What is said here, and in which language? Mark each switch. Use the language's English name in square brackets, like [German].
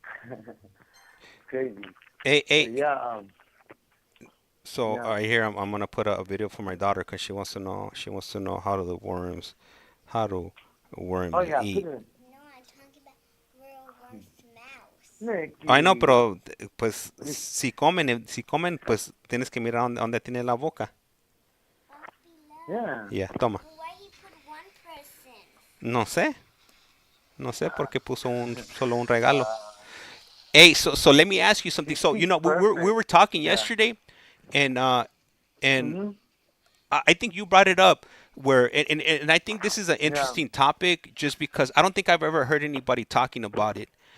[English] It's crazy. Hey. But yeah. So Yeah. right here, I'm gonna put a video for my daughter because she wants to know how do worms Oh yeah. eat. No, I'm talking about real worms mouse. I know, [Spanish] pero pues si comen, pues tienes que mirar dónde tiene la boca. [English] Yeah. Yeah, toma. But why he put one person? [Spanish] No sé porque puso solo un regalo. [English] Hey, so let me ask you something. So you know we were talking yesterday, and Mm-hmm. I think you brought it up where and I think this is an interesting topic just because I don't think I've ever heard anybody talking about it.